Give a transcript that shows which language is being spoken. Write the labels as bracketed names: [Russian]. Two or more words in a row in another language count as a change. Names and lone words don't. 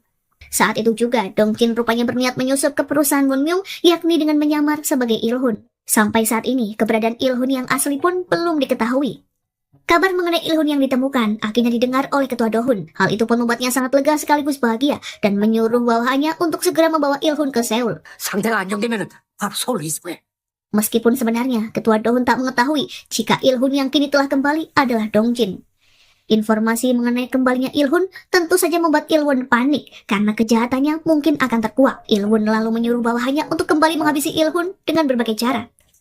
[Indonesian] Saat itu juga, Dongjin rupanya berniat menyusup ke perusahaan Wonmyung, yakni dengan menyamar sebagai Il-hun. Sampai saat ini, keberadaan Il-hun yang asli pun belum diketahui. Kabar mengenai Il-hun yang ditemukan akhirnya didengar oleh ketua Dohun. Hal itu pun membuatnya sangat lega sekaligus bahagia dan menyuruh bawahannya untuk segera membawa Il-hun ke Seoul. [Korean] 상태가 안정되면은 바로 서울로 이송해. [Indonesian] Meskipun sebenarnya ketua Dohun tak mengetahui jika Il-hun yang kini telah kembali adalah Dongjin. Informasi mengenai kembalinya Il-hun tentu saja membuat Il-hun panik karena kejahatannya mungkin akan terkuak. Il-hun lalu menyuruh bawahannya untuk kembali menghabisi Il-hun dengan berbagai cara.